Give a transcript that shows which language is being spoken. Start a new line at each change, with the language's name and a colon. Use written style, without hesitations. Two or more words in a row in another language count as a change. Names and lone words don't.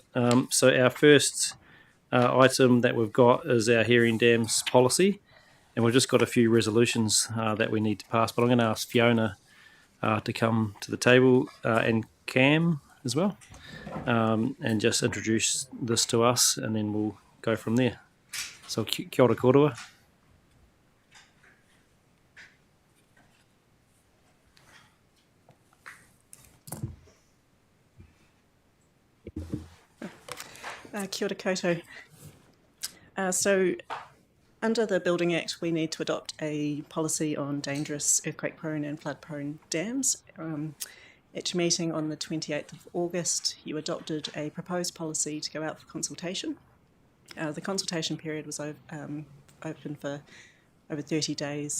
English: So our first item that we've got is our hearing dams policy, and we've just got a few resolutions that we need to pass, but I'm going to ask Fiona to come to the table and Cam as well, and just introduce this to us, and then we'll go from there.
Māori: So kia ora kōrua. Kia ora koutou.
English: So under the Building Act, we need to adopt a policy on dangerous earthquake-prone and flood-prone dams. At your meeting on the 28th of August, you adopted a proposed policy to go out for consultation. The consultation period was open for over 30 days.